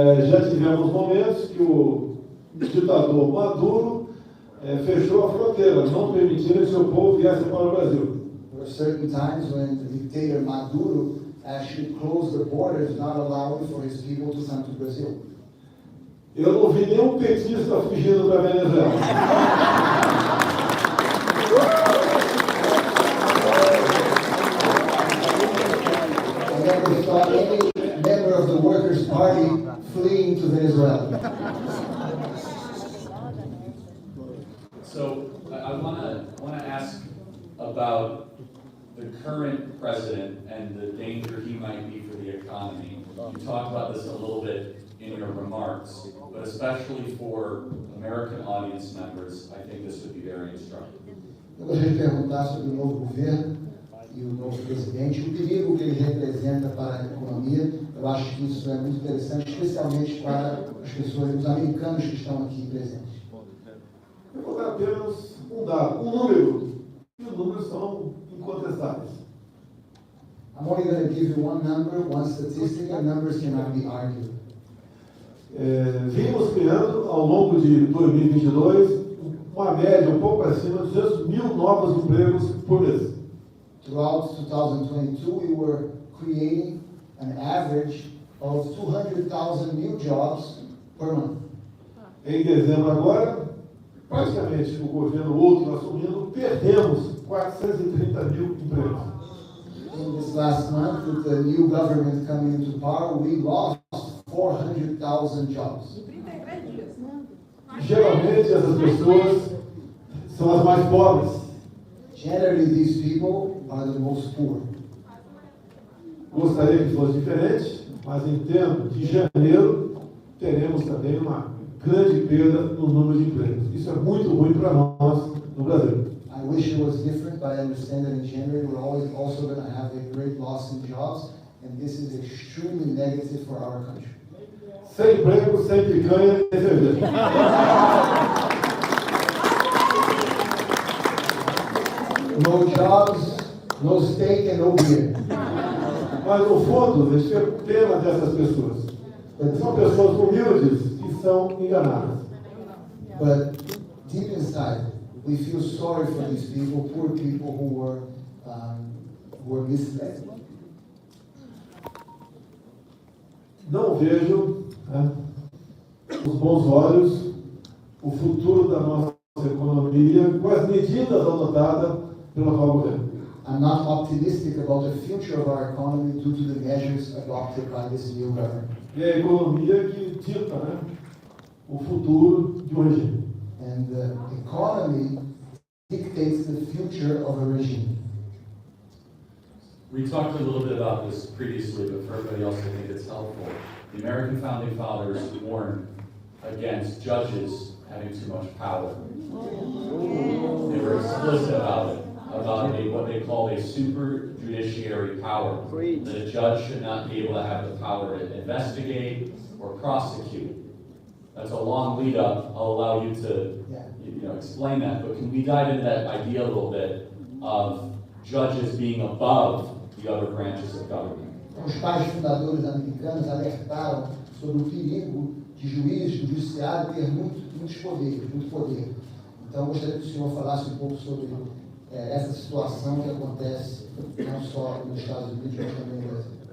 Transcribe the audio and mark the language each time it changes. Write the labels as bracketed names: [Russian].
[Portuguese] Já tivemos momentos que o ditador Maduro fechou a fronteira, não permitindo que seu povo viesse para o Brasil. [English] There were certain times when the dictator Maduro actually closed the borders, not allowing for his people to come to Brazil. [Portuguese] Eu não vi nenhum petista fugindo para a Venezuela. [English] I never saw any member of the Workers' Party fleeing to Venezuela. So I want to ask about the current president and the danger he might be for the economy. You talked about this a little bit in your remarks, but especially for American audience members, I think this would be very instructive. [Portuguese] Eu gostaria de perguntar sobre o novo governo e o novo presidente, o perigo que ele representa para a economia. Eu acho que isso é muito interessante, especialmente para as pessoas, os americanos que estão aqui presentes. Eu vou dar apenas um dado, um número, e os números são incontestáveis. [English] I'm only going to give you one number, one statistic, and numbers cannot be argued. [Portuguese] vimos criando, ao longo de 2022, uma média um pouco acima de 200 mil novos empregos por mês. [English] Throughout 2022, we were creating an average of 200,000 new jobs per month. [Portuguese] Em dezembro agora, praticamente o governo outro assumindo, perdemos 430 mil empregos. [English] In this last month, with the new government coming into power, we lost 400,000 jobs. [Portuguese] Geralmente essas pessoas são as mais pobres. [English] Generally, these people are the most poor. [Portuguese] Gostaria que fosse diferente, mas em termos de janeiro, teremos também uma grande perda no número de empregos. Isso é muito ruim para nós no Brasil. [English] I wish it was different, but I understand that in January we're also going to have a great loss in jobs, and this is extremely negative for our country. [Portuguese] Sem emprego, sem picanha, sem cerveja. [English] No jobs, no steak, and no beer. [Portuguese] Mas no fundo, deixa eu ter pena dessas pessoas. São pessoas humildes que são enganadas. [English] But deep inside, we feel sorry for these people, poor people who were misled. [Portuguese] Não vejo os bons olhos o futuro da nossa economia com as medidas adotadas pelo atual governo. [English] I'm not optimistic about the future of our economy due to the measures adopted by this new government. [Portuguese] E é a economia que dita o futuro de um regime. [English] And the economy dictates the future of a regime. We talked a little bit about this previously, but for everybody else, I think it's helpful. The American Founding Fathers warned against judges having too much power. They were explicit about it, about what they call a super judiciary power. That a judge should not be able to have the power to investigate or prosecute. That's a long lead up. I'll allow you to explain that, but can we dive into that idea a little bit of judges being above the other branches of government? [Portuguese] Os pais fundadores americanos alertaram sobre o perigo de juiz, judiciário ter muito poder. Então, eu gostaria que o senhor falasse um pouco sobre essa situação que acontece não só nos Estados Unidos, mas também no Brasil.